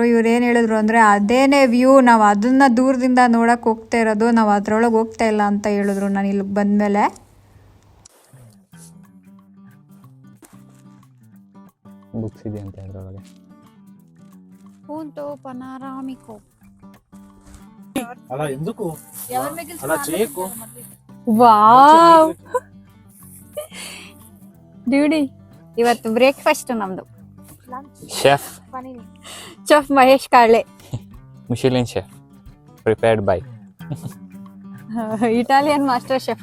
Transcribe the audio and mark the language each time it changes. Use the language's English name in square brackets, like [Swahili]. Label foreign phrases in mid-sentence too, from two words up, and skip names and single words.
[Kannada] ಇವ್ರು ಏನು ಹೇಳಿದ್ರು ಅಂದರೆ, ಅದೇನೇ ವ್ಯೂ, ನಾವು ಅದನ್ನು ದೂರದಿಂದ ನೋಡಕ್ಕೆ ಹೋಗ್ತಾ ಇರೋದು, ನಾವು ಅದ್ರೊಳಗೆ ಹೋಗ್ತಾ ಇಲ್ಲ ಅಂತ ಹೇಳಿದ್ರು ನಾನು ಇಲ್ಲಿಗೆ ಬಂದಮೇಲೆ. ಬುಕ್ಸ್ ಇದೆ ಅಂತ ಅದ್ರೊಳಗೆ. [Italian] punto panoramico [Telugu] అలా ఎందుకు అలా చేయకు. [Kannada] ವಾವ್ ಡ್ಯೂಡಿ, ಇವತ್ತು ಬ್ರೇಕ್ಫಾಸ್ಟ್ ನಮ್ದು. ಚೆಫ್ ಮಹೇಶ್ ಕಾಳೆ, [English] Michelin chef, prepared by Italian master chef.